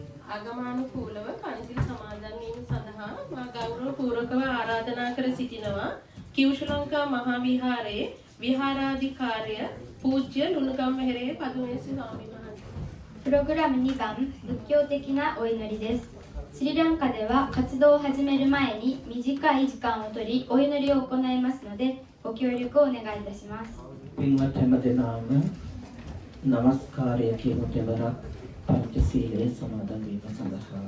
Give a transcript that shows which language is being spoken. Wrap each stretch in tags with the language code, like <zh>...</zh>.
<si>ආගමනුකූලව පන්සිල් සමාදන් වීම සඳහා මා ගෞරවපූර්වකව ආරාධනා කර සිටිනවා කිව්ෂු ලංකා මහා විහාරයේ විහාරාධිකාරය පූජ්‍ය ලුණුගම්වෙහෙරේ පදුමේසි ස්වාමීන් වහන්සේ.</si> <ja>プログラム2番仏教的なお祈りです。スリランカでは活動を始める前に短い時間を取りお祈りを行いますのでご協力をお願いいたします。</ja> <si>පින්වත් හැමදෙනාම නමස්කාරය කියනු දෙවරක් පංචශීලයේ සමාදන් වීම සඳහා</si>